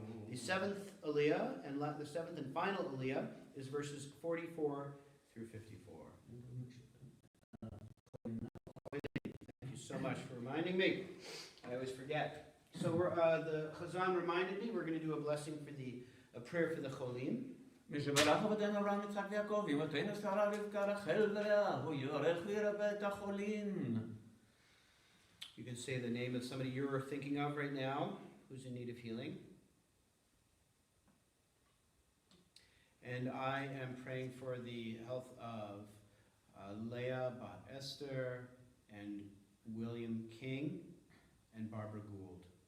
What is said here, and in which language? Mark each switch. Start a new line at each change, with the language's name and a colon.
English: The seventh aliyah and the seventh and final aliyah is verses 44 through 54. Thank you so much for reminding me. I always forget. So the Chazan reminded me we're going to do a blessing for a prayer for the Cholim.
Hebrew: משברך אבותינו אברהם יצחק ויעקב אמותינו שרה רבקה רחל ולאה הוא יברך וירפא את החולים.
English: You can say the name of somebody you're thinking of right now who's in need of healing. And I am praying for the health of Leah Bat Esther and William King and Barbara Gould.